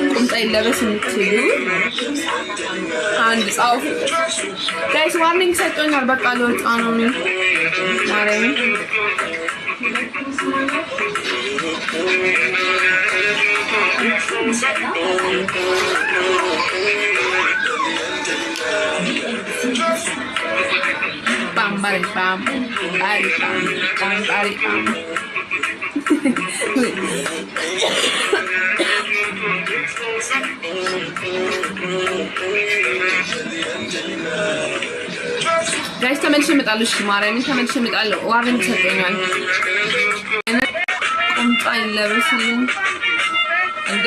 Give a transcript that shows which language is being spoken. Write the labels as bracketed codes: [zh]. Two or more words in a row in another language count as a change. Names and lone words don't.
[am] ቁምጣ ይለበስ የምትሉ አንድ ጻፉ ጋይስ። ዋርኒንግ ሰጥቶኛል። በቃ ልወጣ ነው ማረኝ። Bam bari bam bari bam bam bari bam. Guys, ተመልሼ እመጣለሁ። እሺ ማርያምን ተመልሼ እመጣለሁ። ዋርኒንግ ሰጥቶኛል። ቁምጣ ይለበስልኝ እንዴ?